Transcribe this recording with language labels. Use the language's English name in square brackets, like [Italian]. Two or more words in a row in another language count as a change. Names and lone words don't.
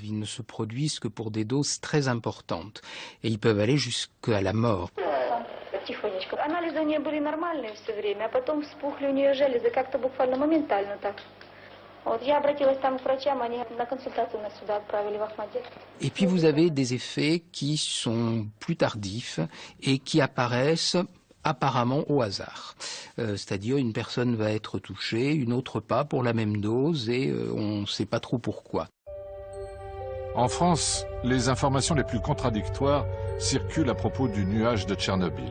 [French] Ils ne se produisent que pour des doses très importantes, et ils peuvent aller jusqu'à la mort. [Russian] Анализы не были нормальные все время, а потом вспухли у нее железы, как-то буквально моментально так. Вот я обратилась там к врачам, они на консультацию нас сюда отправили в Ахмадет. [French] Et puis vous avez des effets qui sont plus tardifs et qui apparaissent apparemment au hasard. C'est-à-dire une personne va être touchée, une autre pas pour la même dose et on ne sait pas trop pourquoi. En France, les informations les plus contradictoires circulent à propos du nuage de Tchernobyl.